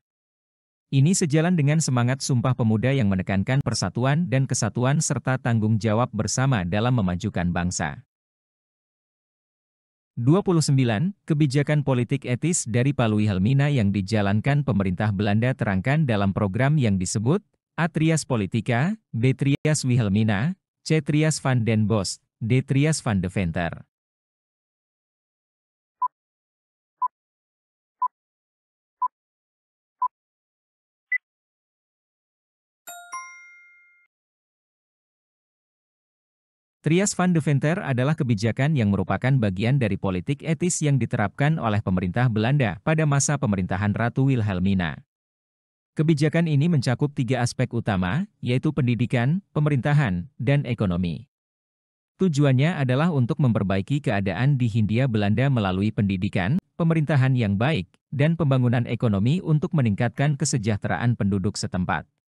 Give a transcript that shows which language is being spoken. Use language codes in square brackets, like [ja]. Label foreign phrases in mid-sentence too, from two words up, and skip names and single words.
[id] Ini sejalan dengan semangat Sumpah Pemuda yang menekankan persatuan dan kesatuan serta tanggung jawab bersama dalam memajukan bangsa. 29. Kebijakan politik etis dari Palui Helmina yang dijalankan pemerintah Belanda terangkan dalam program yang disebut A. Trias Politica, B. Trias Wilhelmina, C. Trias van den Bosch, D. Trias van de Venter. Trias van de Venter adalah kebijakan yang merupakan bagian dari politik etis yang diterapkan oleh pemerintah Belanda pada masa pemerintahan Ratu Wilhelmina. Kebijakan ini mencakup 3 aspek utama, yaitu pendidikan, pemerintahan, dan ekonomi. Tujuannya adalah untuk memperbaiki keadaan di Hindia Belanda melalui pendidikan, pemerintahan yang baik, dan pembangunan ekonomi untuk meningkatkan kesejahteraan penduduk setempat.